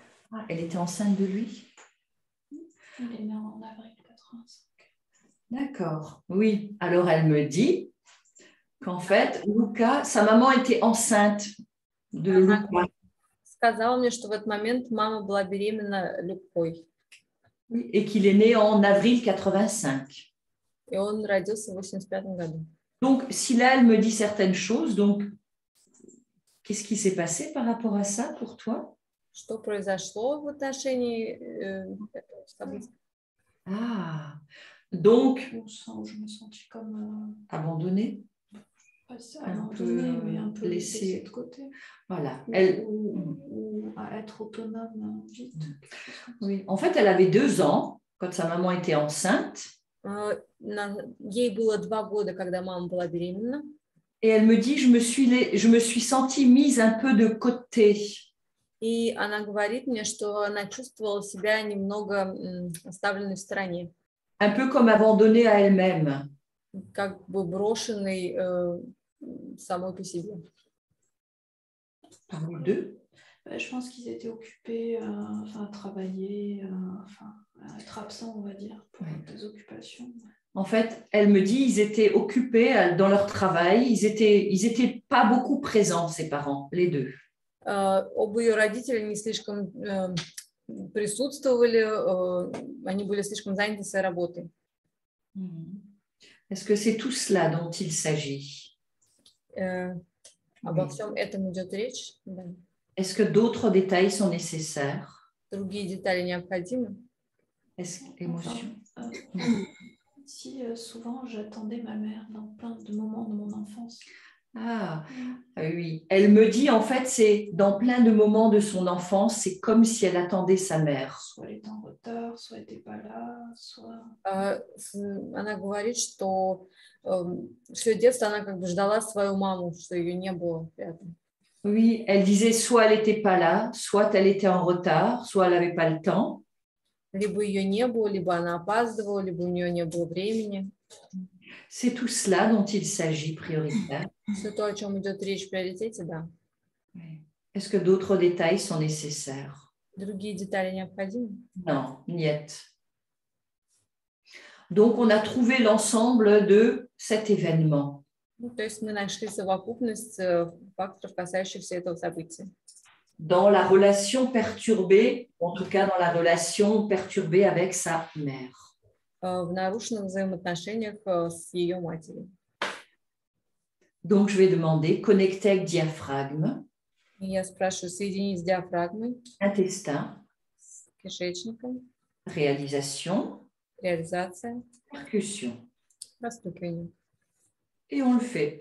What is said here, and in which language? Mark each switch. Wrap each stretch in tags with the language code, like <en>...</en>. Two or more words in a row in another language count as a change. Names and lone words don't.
<fr>Ah, elle était enceinte de lui? Il est né en avril 85. D'accord, oui. Alors elle me dit qu'en fait, Luca, sa maman était enceinte de Luca.</fr> <ru>Сказала мне, что в этот момент мама была беременна Лукой.</ru> <fr>Oui, et qu'il est né en avril 85.</fr> <ru>И он родился в 85 году.</ru> <fr>Donc, si là, elle me dit certaines choses, donc, qu'est-ce qui s'est passé par rapport à ça pour toi?</fr> <ru>Что произошло в отношении этого события?</ru> <fr>Ah, donc, Je me sentis comme abandonnée, pas un abandonnée, peu mais un peu laissée laissée de côté. voilà. Ou à être autonome vite. Oui. En fait, elle avait 2 ans quand sa maman était enceinte.</fr> <ru>Ей было 2 года, когда мама была беременна.</ru> <fr>Et elle me dit, je me suis sentie mise un peu de côté.</fr> <ru>И она говорит мне, что она чувствовала себя немного оставленной в стороне.</ru> <fr>Un peu comme abandonnée à elle-même.</fr> <ru>Как бы брошенной самой по себе.</ru> <fr>Par les deux. Je pense qu'ils étaient occupés à travailler, à être absents, on va dire, pour des occupations. En fait, elle me dit, ils étaient occupés dans leur travail, ils étaient pas beaucoup présents, ces parents, les deux.</fr> <ru>Оба ее родители не слишком присутствовали, они были слишком заняты своей работой.</ru> <fr>Est-ce que c'est tout cela dont il s'agit?</fr> <ru>Обо всем этом идет речь? Да.</ru> <fr>Est-ce que d'autres détails sont nécessaires?</fr> <ru>Другие детали необходимы?</ru> <fr>Est-ce émotion? Si souvent j'attendais ma mère dans plein de moments de mon enfance. Ah, oui. Elle me dit, en fait, c'est dans plein de moments de son enfance, c'est comme si elle attendait sa mère. Soit elle était en retard, soit elle n'était pas là, soit...</fr> <ru>Она говорит, что все детство она как бы ждала свою маму, что ее не было рядом.</ru> <fr>Oui, elle disait soit elle n'était pas là, soit elle était en retard, soit elle n'avait pas le temps.</fr> <ru>Либо ее не было, либо она опаздывала, либо у нее не было времени.</ru> <fr>C'est tout cela dont il s'agit prioritaire.</fr> <ru>Все то, о чем идет речь в приоритете, да.</ru> <fr>Est-ce que d'autres détails sont nécessaires?</fr> <ru>Другие детали необходимы?</ru> <fr>Non, niet. Donc, on a trouvé l'ensemble de cet événement.</fr> <ru>То есть мы нашли совокупность факторов, касающихся этого события.</ru> <fr>Dans la relation perturbée, en tout cas dans la relation perturbée avec sa mère.</fr> <ru>В нарушенных взаимоотношениях с ее матерью.</ru> <fr>Donc, je vais demander, connecter avec diaphragme,</fr> <ru>Я спрашиваю, соединить с диафрагмой,</ru> <fr>intestin,</fr> <ru>с кишечником,</ru> <fr>réalisation,</fr> <ru>реализация,</ru> <fr>percussion.</fr> <ru>простукивание.</ru> <fr>Et on le fait.</fr>